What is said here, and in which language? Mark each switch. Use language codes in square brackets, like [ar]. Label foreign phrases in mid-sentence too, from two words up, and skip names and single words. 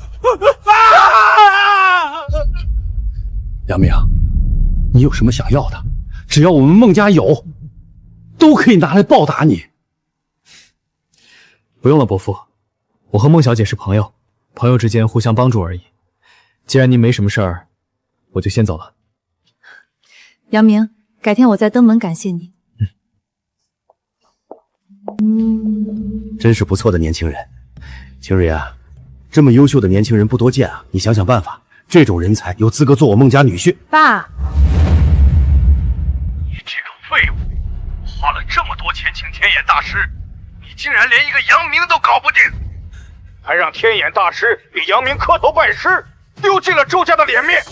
[zh] 楊明，你有什麼想要的？只要我們孟家有，都可以拿來報答你。不用了，伯父，我和孟小姐是朋友，朋友之間互相幫助而已。既然您沒什麼事兒，我就先走了。楊明，改天我再登門感謝你。真是不錯的年輕人，青蕊啊，這麼優秀的年輕人不多見啊！你想想辦法，這種人才有資格做我孟家女婿。爸，你這個廢物，花了這麼多錢請天眼大師，你竟然連一個楊明都搞不定，還讓天眼大師給楊明磕頭拜師，丟盡了周家的臉面。